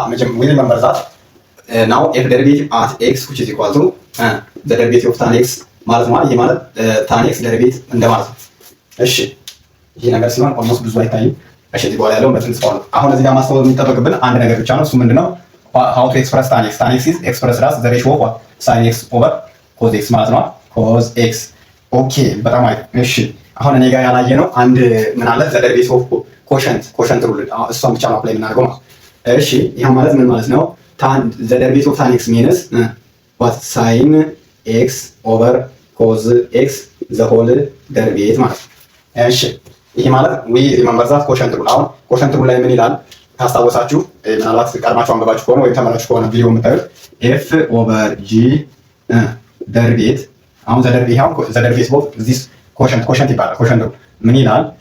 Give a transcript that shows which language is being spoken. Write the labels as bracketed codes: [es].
[am] መጀመሪያ መንበርዛት ናው ኤፍ ደሪቬቲቭ አት ኤክስ [en] which is equal to [am] ዘ ደሪቬቲቭ ኦፍ ታን ኤክስ ማለት ነው። ይሄ ማለት ታን ኤክስ ደሪቬቲቭ እንደማለት ነው። እሺ ይሄ ነገር ሲሆን ኦልሞስት ብዙ አይታይም። እሺ እዚህ በኋላ ያለው በትንሽ ነው። አሁን እዚህ ጋር ማስተዋል የሚጠበቅብን አንድ ነገር ብቻ ነው። እሱ ምንድነው? [en] how to express tan x. Tan x is expressed as the ratio of sin x over cos x [am] ማለት ነው። cos x ኦኬ በጣም አሪፍ። እሺ አሁን እኔ ጋር ያላየ ነው አንድ ምን አለ? ዘ ደሪቬቲቭ ኦፍ ኮሸንት ሩል እሷን ብቻ ነው አፕላይ የምናደርገው ማለት። እሺ ይሄ ማለት ምን ማለት ነው? tan [en] the derivative of tan x means what sin x over cos x the whole derivative [am] ማለት ነው። እሺ ይሄ ማለት [en] we remember that [am] ኮሸንት ሩል። አሁን ኮሸንት ሩል ላይ ምን ይላል ካስታወሳችሁ ምናልባት ቀድማችሁ አንብባችሁ ከሆነ ወይም ተመራችሁ ከሆነ ቪዲዮ የምታዩት ኤፍ ኦቨር ጂ ደሪቬት አሁን ዘ ደሪቬቲቭ ኦፍ ዚስ ኮሸንት ይባላል። ኮሸንት ምን ይላል?